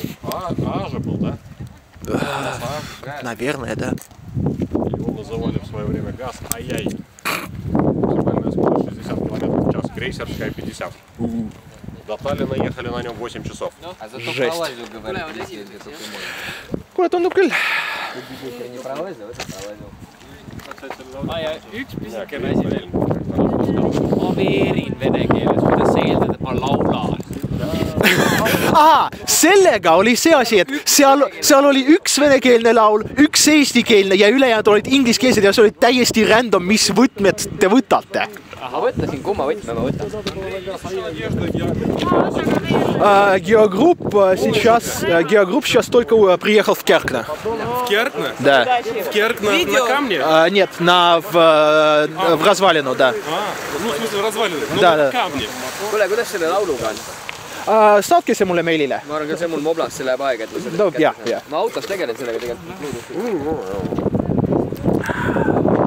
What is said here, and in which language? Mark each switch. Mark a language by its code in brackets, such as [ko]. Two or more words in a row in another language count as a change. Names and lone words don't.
[ru] А же был, да? Наверное, да. Его называли в свое время ГАЗ Ай-яй. Максимальная скорость 60 км в час. Крейсерская 50. До Таллина ехали на нем 8 часов. А зато Жесть. пролазил, говорит, везде, где только можно. [et] Kuule, tundub küll. [ru] Я не пролазил, это пролазил. [et] Ja üks pisikene asi veel. Ma veerin vene keeles, kuidas sa eeldad, et ma laulan. Aha, sellega oli see asi, et seal oli üks venekeelne laul, üks eestikeelne ja ülejäänud olid ingliskeelsed ja see oli täiesti random, mis võtmed te võtate. Ma võtlasin, kumma võtme ma võtan. [ru] Геогрупп сейчас только приехал в Керкна. В Керкна? Да. В Керкна на камне? Нет, в развалину, да. Ну, в смысле, развалины. Ну, Да, да. камни. [et] Kuule, kuidas selle lauluga on? Saatke see mulle meilile. Ma arvan, ka see mul moblas, see läheb aega, et ma No, jah. Ma autos tegelen sellega tegelikult.